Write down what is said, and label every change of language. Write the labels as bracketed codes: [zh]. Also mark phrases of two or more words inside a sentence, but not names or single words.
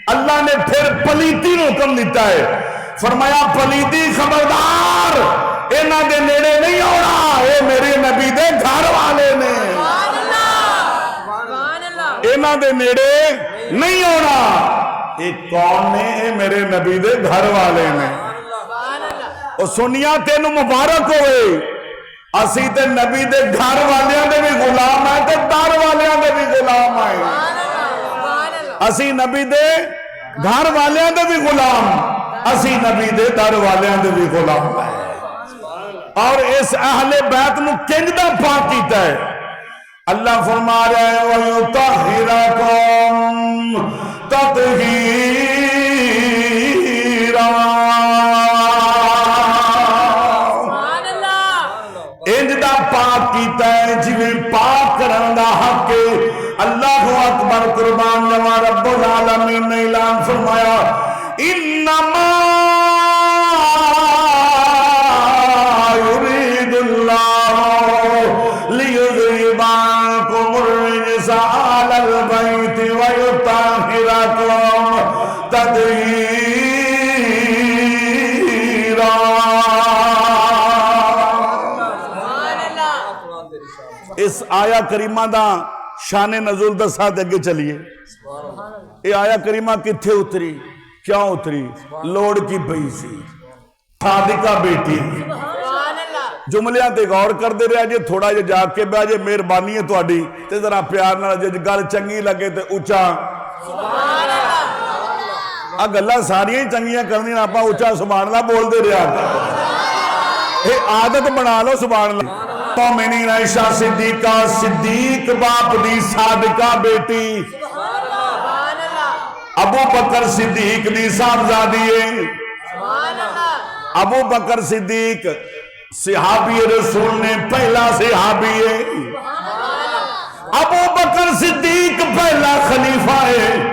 [pa] اللہ نے پھر پلیتی نو حکم دیتا ہے، فرمایا پلیتی خبردار انہاں دے نیڑے نہیں ہونا، اے میرے نبی دے گھر والے نے، انہاں دے نیڑے نہیں ہونا۔ ایک کون نے؟ اے میرے نبی دے گھر والے نے۔ اور سنیا تینو مبارک ہوئے، اسی تے نبی دے گھر والیاں دے بھی غلام ہیں تے در والیاں دے بھی غلام ہیں، اسی نبی دے گھر والیاں دے بھی غلام، اسی نبی دے در والیاں دے بھی غلام ہیں۔ اور اس اہل بیت نو کنجدہ پاک کیتا ہے، اللہ فرما رہا ہے [ar] وَيُطَهِّرَكُمْ تَطْهِيرًا، [pa] انجدہ پاک کیتا ہے جویں پاک کرن دا حق ہے۔ [ar] اللہ اکبر، [pa] قربان جاواں، رب العالمین نے اعلان فرمایا [ar] انما يريد الله ليذهب عنكم الرجس أهل البيت ويطهركم تطهيرا۔ [pa] اس آیا کریمہ دا شان نزول دا ساتھ اگے چلیے۔ یہ آیا کریمہ کتھے اتری، کیوں اتری؟ لوڑ کی پئی سی، صادقہ بیٹی۔ جملیاں تے غور کر دے رہا جے، تھوڑا جے جا کے بہ جے، مہربانی ہے تہاڈی، تے ذرا پیار نال جے گل چنگی لگے تے اونچا گلاں ساریاں چنگیاں کرنی، آپاں اونچا [ar] سبحان اللہ [pa] بول دے رہا، اے عادت بنا لو [ar] سبحان اللہ۔ [pa] مومنین عائشہ صدیقہ، صدیق باپ دی صادقہ بیٹی، ابو بکر صدیق دی صاحبزادی ہے۔ ابو بکر صدیق صحابی رسول نے پہلا صحابی ہے، ابو بکر صدیق پہلا خلیفہ ہے۔